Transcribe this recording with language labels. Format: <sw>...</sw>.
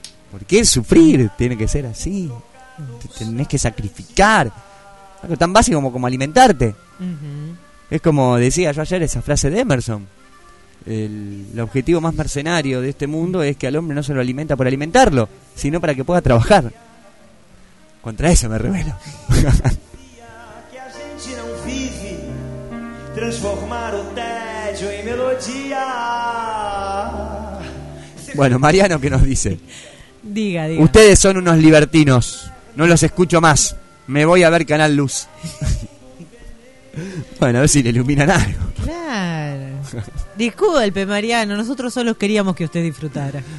<es>¿Por qué el sufrir tiene que ser así? Te tenés que sacrificar. Algo tan básico como, como alimentarte. Uh-huh. Es como decía yo ayer esa frase de Emerson. El objetivo más mercenario de este mundo es que al hombre no se lo alimenta por alimentarlo, sino para que pueda trabajar. Contra eso me rebelo.</es> <pt>Que a gente não vive, transformar o tédio em melodia.</pt> <es>Bueno, Mariano, ¿qué nos dice? Diga, diga. Ustedes son unos libertinos. No los escucho más. Me voy a ver Canal Luz. Bueno, a ver si le iluminan algo. Claro. Disculpe, Mariano. Nosotros solo queríamos que usted disfrutara.</es>